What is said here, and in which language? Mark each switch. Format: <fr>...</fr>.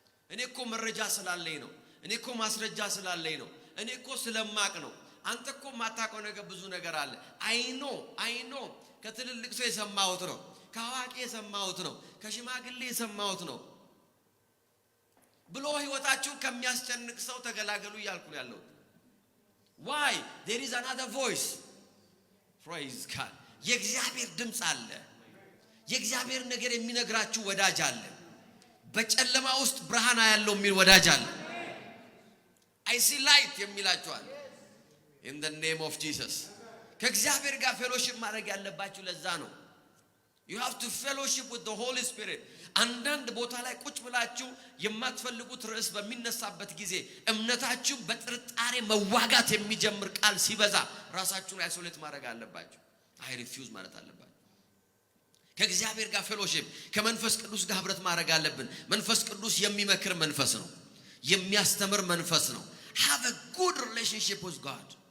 <am>እኔ እኮ መረጃ ስላለኝ ነው። እኔ እኮ ማስረጃ ስላለኝ ነው። እኔ እኮ ስለማቅ ነው። አንተ እኮ ማታውቀው ነገር ብዙ ነገር አለ። አይኖ ከትልልቅ ሰው የሰማሁት ነው። ከአዋቂ የሰማሁት ነው። ከሽማግሌ የሰማሁት ነው ብሎ ህይወታችሁ ከሚያስጨንቅ ሰው ተገላገሉ እያልኩ ያለው።</am> <en>why there is another voice.</en> <am>praise God. የእግዚአብሔር ድምጽ አለ። የእግዚአብሔር ነገር የሚነግራችሁ ወዳጅ አለ። በጨለማ ውስጥ ብርሃን ያለው የሚል ወዳጅ አለ።</am> <en>I see light</en> <am>የሚላችኋል።</am> <en>in the name of Jesus.</en> <am>ከእግዚአብሔር ጋር ፌሎሺፕ ማድረግ ያለባችሁ ለዛ ነው።</am> <en>you have to fellowship with the Holy Spirit.</en> <am>አንዳንድ ቦታ ላይ ቁጭ ብላችሁ የማትፈልጉት ርዕስ በሚነሳበት ጊዜ እምነታችሁ በጥርጣሬ መዋጋት የሚጀምር ቃል ሲበዛ ራሳችሁን አይሶሌት ማድረግ አለባችሁ። አይ ሪፊውዝ ማለት አለባችሁ። ከእግዚአብሔር ጋር ፌሎሺፕ ከመንፈስ ቅዱስ ጋር ህብረት ማድረግ አለብን። መንፈስ ቅዱስ የሚመክር መንፈስ ነው። የሚያስተምር መንፈስ ነው።</am> <en>have a good relationship with God.</en>